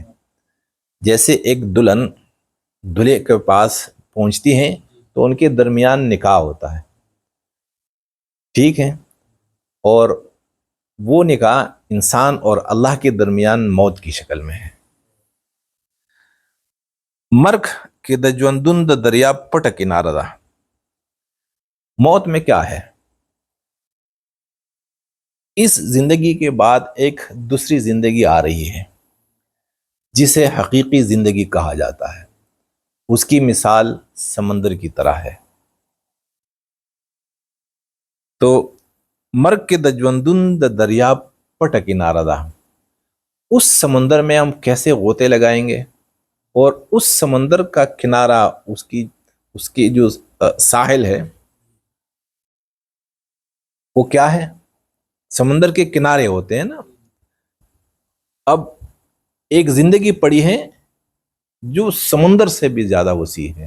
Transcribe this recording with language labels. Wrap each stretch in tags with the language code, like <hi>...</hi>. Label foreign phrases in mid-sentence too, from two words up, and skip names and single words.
<ur>جیسے ایک دلہن دلہے کے پاس پہنچتی ہیں تو ان کے درمیان نکاح ہوتا ہے، ٹھیک ہے، اور وہ نکاح انسان اور اللہ کے درمیان موت کی شکل میں ہے.</ur> <ps>مرگ کے د ژوندون د دریا پټه کناره ده.</ps> <ur>موت میں کیا ہے؟ اس زندگی کے بعد ایک دوسری زندگی آ رہی ہے جسے حقیقی زندگی کہا جاتا ہے. اس کی مثال سمندر کی طرح ہے.</ur> <ps>تو مرگ کے د ژوندون د دریا پټه کناره ده.</ps> <ur>اس سمندر میں ہم کیسے غوطے لگائیں گے، اور اس سمندر کا کنارہ اس کی جو ساحل ہے وہ کیا ہے؟ سمندر کے کنارے ہوتے ہیں نا. اب ایک زندگی پڑی ہے جو سمندر سے بھی زیادہ وسیع ہے.</ur>